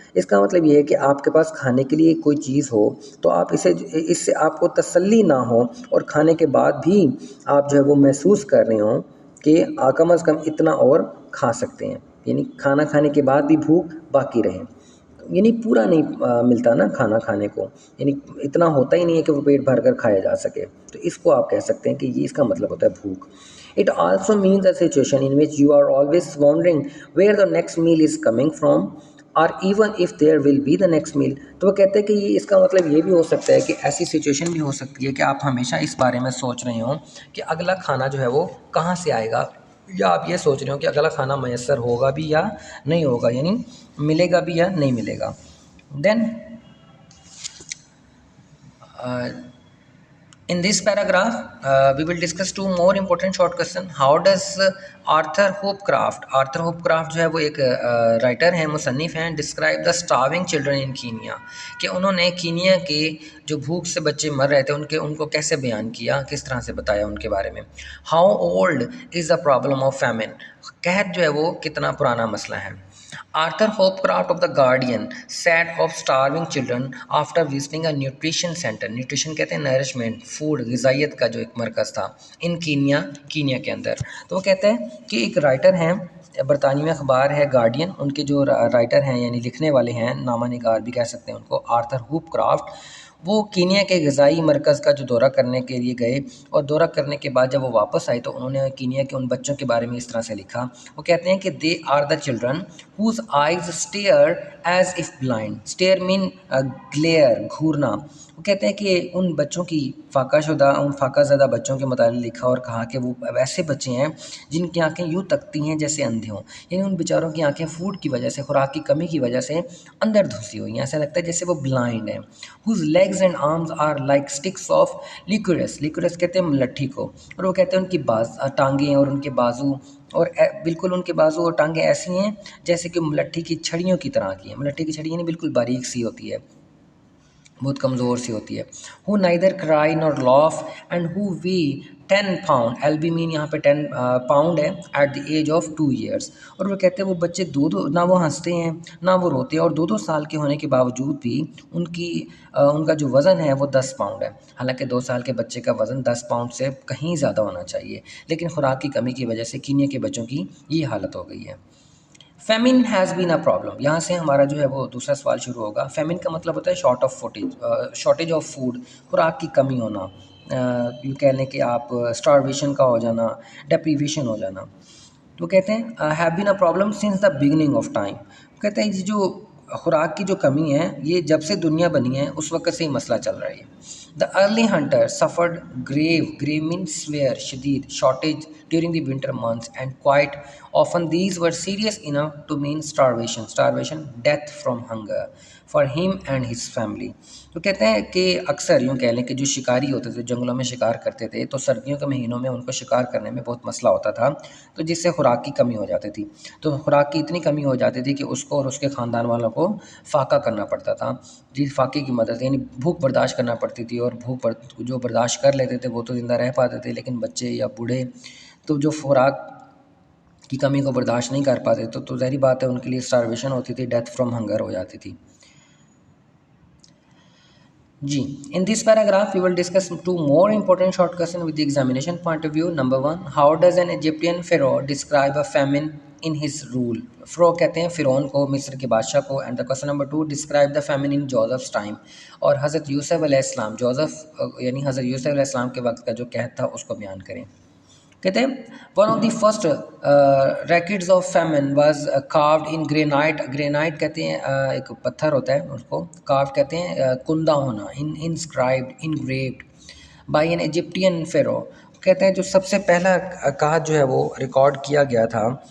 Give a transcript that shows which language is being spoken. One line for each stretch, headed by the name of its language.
Urdu: اس کا مطلب یہ ہے کہ آپ کے پاس کھانے کے لیے کوئی چیز ہو تو آپ اس سے آپ کو تسلی نہ ہو، اور کھانے کے بعد بھی آپ جو ہے وہ محسوس کر رہے ہوں کہ کم از کم اتنا اور کھا سکتے ہیں، یعنی کھانا کھانے کے بعد بھی بھوک باقی رہے. یعنی پورا نہیں ملتا نا کھانا کھانے کو، یعنی اتنا ہوتا ہی نہیں ہے کہ وہ پیٹ بھر کر کھایا جا سکے. تو اس کو آپ کہہ سکتے ہیں کہ یہ اس کا مطلب ہوتا ہے بھوک.
English: It also means a situation in which you are always wondering where the next meal is coming from or even if there will be the next meal.
Urdu: تو وہ کہتے ہیں کہ اس کا مطلب یہ بھی ہو سکتا ہے کہ ایسی سچویشن بھی ہو سکتی ہے کہ آپ ہمیشہ اس بارے میں سوچ رہے ہوں کہ اگلا کھانا جو ہے وہ کہاں سے آئے گا، یا آپ یہ سوچ رہے ہو کہ اگلا کھانا میسر ہوگا بھی یا نہیں ہوگا، یعنی ملے گا بھی یا نہیں ملے گا.
English: Then in this paragraph, we will discuss two more important short question. How does Arthur Hopcroft
Urdu: جو ہے وہ ایک رائٹر ہیں، مصنف ہیں،
English: describe the starving children in Kenya،
Urdu: کہ انہوں نے کینیا کے جو بھوک سے بچے مر رہے تھے ان کو کیسے بیان کیا، کس طرح سے بتایا ان کے بارے میں.
English: How old is the problem of famine،
Urdu: قحط جو ہے وہ کتنا پرانا مسئلہ ہے.
English: Arthur Hopcroft of the Guardian said of starving children after visiting a nutrition center.
Urdu: Nutrition کہتے ہیں نرشمنٹ، فوڈ، غذائیت کا جو ایک مرکز تھا ان کینیا کے اندر. تو وہ کہتے ہیں کہ ایک رائٹر ہیں، برطانوی اخبار ہے گارڈین، ان کے جو رائٹر ہیں یعنی لکھنے والے ہیں، نامہ نگار بھی کہہ سکتے ہیں ان کو، آرتھر ہوپ کرافٹ، وہ کینیا کے غذائی مرکز کا جو دورہ کرنے کے لیے گئے، اور دورہ کرنے کے بعد جب وہ واپس آئے تو انہوں نے کینیا کے ان بچوں کے بارے میں اس طرح سے لکھا. وہ کہتے ہیں کہ
English: They are the children whose eyes stare as if blind.
Urdu: Steer main glial, گھورنا. وہ کہتے ہیں کہ ان بچوں کی فاقہ زدہ بچوں کے متعلق لکھا اور کہا کہ وہ ایسے بچے ہیں جن کی آنکھیں یوں تکتی ہیں جیسے اندھے ہوں، یعنی ان بیچاروں کی آنکھیں فوڈ کی وجہ سے، خوراک کی کمی کی وجہ سے اندر دھسی ہوئی ہیں، ایسا لگتا ہے جیسے وہ بلائنڈ ہیں.
English: whose legs and arms are like sticks of licorice
Urdu: کہتے ہیں ملٹھی کو. اور وہ کہتے ہیں ان کی ٹانگیں اور ان کے بازو، اور بالکل ان کے بازو اور ٹانگیں ایسی ہیں جیسے کہ ملٹھی کی چھڑیوں کی طرح کی ہیں. ملٹھی کی چھڑی یعنی بالکل باریک سی ہوتی ہے، بہت کمزور سی ہوتی ہے.
English: who neither cry nor laugh and who weigh 10 pound.
Urdu: LB مین یہاں پہ 10 پاؤنڈ ہے.
English: At the age of 2 years.
Urdu: اور وہ کہتے ہیں وہ بچے نہ وہ ہنستے ہیں نہ وہ روتے ہیں، اور 2 سال کے ہونے کے باوجود بھی ان کا جو وزن ہے وہ 10 پاؤنڈ ہے. حالانکہ 2 سال کے بچے کا وزن 10 پاؤنڈ سے کہیں زیادہ ہونا چاہیے، لیکن خوراک کی کمی کی وجہ سے کینیا کے بچوں کی یہ حالت ہو گئی ہے.
English: Famine has been a problem.
Urdu: یہاں سے ہمارا جو ہے وہ دوسرا سوال شروع ہوگا. فیمن کا مطلب ہوتا ہے
English: shortage of food,
Urdu: خوراک کی کمی ہونا، یوں کہہ لیں کہ آپ اسٹارویشن کا ہو جانا، ڈیپریویشن ہو جانا. تو کہتے ہیں
English: Have been a problem since the beginning of time.
Urdu: کہتے ہیں یہ جو خوراک کی جو کمی ہے یہ جب سے دنیا بنی ہے اس وقت سے ہی مسئلہ چل رہا ہے.
English: The early hunter suffered grave means severe, شدید، shortage during the winter months and quite often these were serious enough to mean starvation, death from hunger for him and his family.
Urdu: تو کہتے ہیں کہ اکثر یوں کہہ لیں کہ جو شکاری ہوتے تھے، جنگلوں میں شکار کرتے تھے، تو سردیوں کے مہینوں میں ان کو شکار کرنے میں بہت مسئلہ ہوتا تھا، تو جس سے خوراک کی کمی ہو جاتی تھی. تو خوراک کی اتنی کمی ہو جاتی تھی کہ اس کو اور اس کے خاندان والوں کو فاقہ کرنا پڑتا تھا. فاقے کی مدد یعنی بھوک برداشت کرنا پڑتی تھی، اور بھوک جو برداشت کر لیتے تھے وہ تو زندہ رہ پاتے تھے، لیکن بچے یا بوڑھے تو جو خوراک کی کمی کو برداشت نہیں کر پاتے تو ظاہری بات ہے ان کے لیے اسٹارویشن ہوتی تھی،
English: death from hunger
Urdu: ہو جاتی تھی.
English: جی in this paragraph we will discuss two more important short question with the examination point of view. Number 1، how does an Egyptian pharaoh describe a famine in his rule.
Urdu: فرو کہتے ہیں فرعون کو، مصر کے بادشاہ کو.
English: And the question number 2، describe the famine in Joseph's time.
Urdu: اور حضرت یوسف علیہ السلام، یعنی حضرت یوسف علیہ السلام کے وقت کا جو قحط تھا اس کو بیان کریں. کہتے ہیں
English: one of the first records of famine was carved in granite
Urdu: کہتے ہیں ایک پتھر ہوتا ہے، اس کو کاروڈ کہتے ہیں کندہ ہونا،
English: Inscribed engraved by an Egyptian pharaoh.
Urdu: کہتے ہیں جو سب سے پہلا قحط جو ہے وہ ریکارڈ کیا گیا تھا